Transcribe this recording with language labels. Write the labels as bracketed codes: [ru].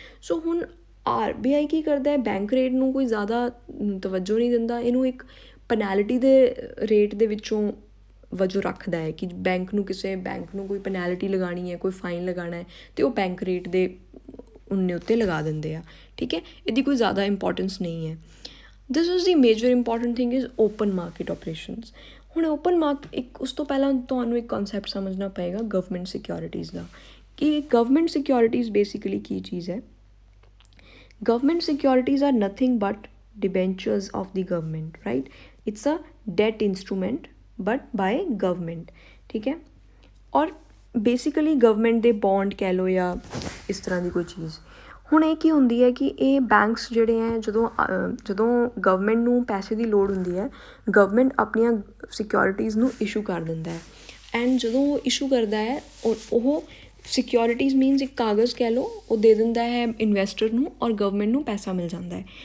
[pa] ਸੋ ਹੁਣ RBI ਕੀ ਕਰਦਾ ਹੈ, ਬੈਂਕ ਰੇਟ ਨੂੰ ਕੋਈ ਜ਼ਿਆਦਾ ਤਵੱਜੋ ਨਹੀਂ ਦਿੰਦਾ, ਇਹਨੂੰ ਇੱਕ ਪੈਨੈਲਿਟੀ ਦੇ ਰੇਟ ਦੇ ਵਿੱਚੋਂ ਵਜੋਂ ਰੱਖਦਾ ਹੈ ਕਿ ਕਿਸੇ ਬੈਂਕ ਨੂੰ ਕੋਈ ਪੈਨੈਲਿਟੀ ਲਗਾਉਣੀ ਹੈ, ਕੋਈ ਫਾਈਨ ਲਗਾਉਣਾ ਹੈ ਅਤੇ ਉਹ ਬੈਂਕ ਰੇਟ ਦੇ ਉਨ੍ਹੇ ਉੱਤੇ ਲਗਾ ਦਿੰਦੇ ਆ, ਠੀਕ ਹੈ। ਇਹਦੀ ਕੋਈ ਜ਼ਿਆਦਾ ਇੰਪੋਰਟੈਂਸ ਨਹੀਂ ਹੈ। [en] This is the major important thing is open market operations. [pa] ਹੁਣ ਓਪਨ ਮਾਰਕੀਟ ਉਸ ਤੋਂ ਪਹਿਲਾਂ ਤੁਹਾਨੂੰ ਇੱਕ ਕਨਸੈਪਟ ਸਮਝਣਾ ਪਏਗਾ ਗਵਰਨਮੈਂਟ ਸਿਕਿਉਰਿਟੀਜ਼ ਦਾ, ਕਿ ਗਵਰਨਮੈਂਟ ਸਿਕਿਉਰਿਟੀਜ਼ ਬੇਸਿਕਲੀ ਕੀ ਚੀਜ਼ ਹੈ। [en] Government securities are nothing but debentures of the government, right? It's a debt instrument but by government, ठीक है। [pa] और basically government ਦੇ bond ਕਹਿ ਲਓ ਜਾਂ ਇਸ ਤਰ੍ਹਾਂ ਦੀ ਕੋਈ ਚੀਜ਼। ਹੁਣ ਇਹ ਕੀ ਹੁੰਦੀ ਹੈ ਕਿ ਇਹ ਬੈਂਕਸ ਜਿਹੜੇ ਹੈ ਜਦੋਂ ਗਵਰਨਮੈਂਟ ਨੂੰ ਪੈਸੇ ਦੀ ਲੋੜ ਹੁੰਦੀ ਹੈ, ਗਵਰਨਮੈਂਟ ਆਪਣੀਆਂ ਸਿਕਿਉਰਿਟੀਜ਼ ਨੂੰ ਇਸ਼ੂ ਕਰ ਦਿੰਦਾ ਹੈ, ਐਂਡ ਜਦੋਂ ਉਹ ਇਸ਼ੂ ਕਰਦਾ ਹੈ ਉਹ ਸਿਕਿਉਰਿਟੀਜ਼ ਮੀਨਸ ਇੱਕ ਕਾਗਜ਼ ਕਹਿ ਲਓ, ਉਹ ਦੇ ਦਿੰਦਾ ਹੈ ਇਨਵੈਸਟਰ ਨੂੰ ਔਰ ਗਵਰਨਮੈਂਟ ਨੂੰ ਪੈਸਾ ਮਿਲ ਜਾਂਦਾ ਹੈ।